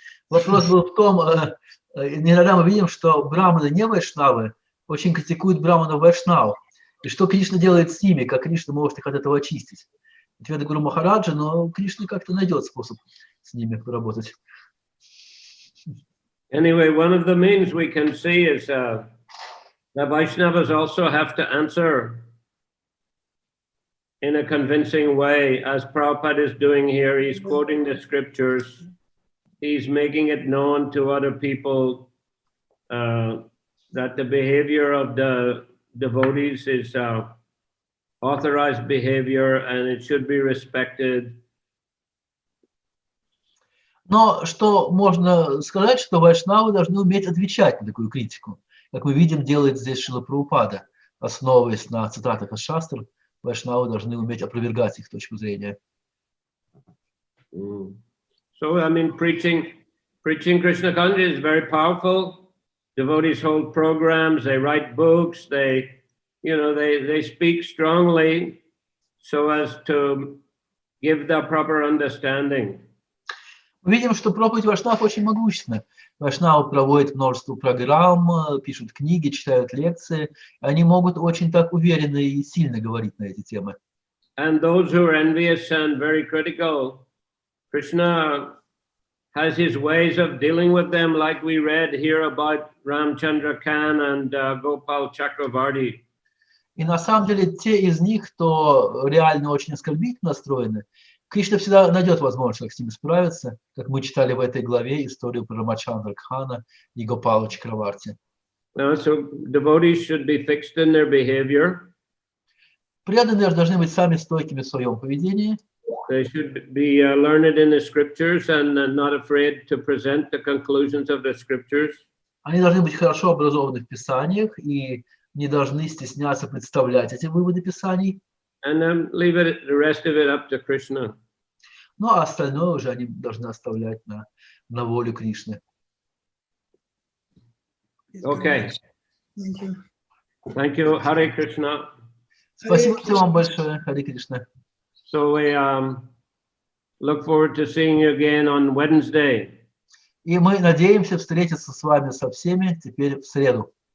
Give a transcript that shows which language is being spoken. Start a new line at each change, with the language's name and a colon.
Russian: Вопрос был в том, иногда мы видим, что браманы не вайшнавы очень критикуют браманов вайшнав. И что Кришна делает с ними, как Кришна может их от этого очистить. Ответ Гуру Махараджа, но Кришна как-то найдет способ с ними поработать.
English: Anyway, one of the means we can see is the Vaishnavas also have to answer in a convincing way, as Prabhupada is doing here. He's quoting the scriptures. He's making it known to other people that the behavior of the devotees is authorized behavior and it should be respected.
Russian: Но что можно сказать, что вайшнавы должны уметь отвечать на такую критику. Как мы видим, делает здесь Шрила Прабхупада, основываясь на цитатах из шастр. Вайшнавы должны уметь опровергать их точку зрения.
English: So, I mean, preaching Krishna consciousness is very powerful. Devotees hold programs, they write books, they speak strongly so as to give the proper understanding.
Russian: Мы видим, что проповедь вайшнав очень могущественна. Вайшнавы проводят множество программ, пишут книги, читают лекции. Они могут очень так уверенно и сильно говорить на эти темы.
English: And those who are envious and very critical, Krishna has his ways of dealing with them, like we read here about Ramchandra Khan and Gopal Chakravarti.
Russian: И на самом деле те из них, кто реально очень оскорбительно настроены, Кришна всегда найдет возможность, как с ними справиться, как мы читали в этой главе историю про Рамачандра Кхана и Гопала Чакраварти.
English: So devotees should be fixed in their behavior.
Russian: Преданные должны быть сами стойкими в своем поведении.
English: They should be learned in the scriptures and not afraid to present the conclusions of the scriptures.
Russian: Они должны быть хорошо образованы в Писаниях и не должны стесняться представлять эти выводы Писаний.
English: And then leave it, the rest of it up to Krishna.
Russian: Ну, а остальное уже они должны оставлять на волю Кришны.
English: Okay. Thank you. Thank you. Hare Krishna.
Russian: Спасибо вам большое, Харе Кришна.
English: So we look forward to seeing you again on Wednesday.
Russian: И мы надеемся встретиться с вами со всеми теперь в среду.